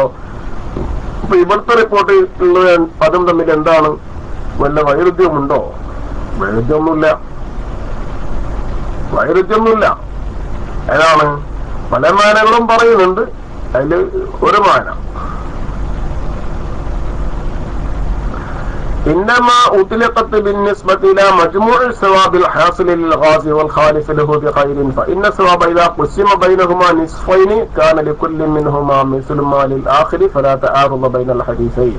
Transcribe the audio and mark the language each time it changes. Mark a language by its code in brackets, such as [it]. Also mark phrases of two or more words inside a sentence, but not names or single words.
[ml] ഇപ്പൊ ഇവിടുത്തെ റിപ്പോർട്ട് ഉള്ള അതും തമ്മിൽ എന്താണ് വല്ല വൈരുദ്ധ്യമുണ്ടോ? വൈരുദ്ധ്യമൊന്നുമില്ല. ഏതാണ്? പല മാനങ്ങളും പറയുന്നുണ്ട്. അതില് ഒരു മാന [ar] إنما أطلقت بالنسبة إلى مجموع الثواب الحاصل للغازي والخالف له بخير، فإن الثواب إذا قسم بينهما نصفين كان لكل منهما مثل ما للآخر، فلا تعارض بين الحديثين.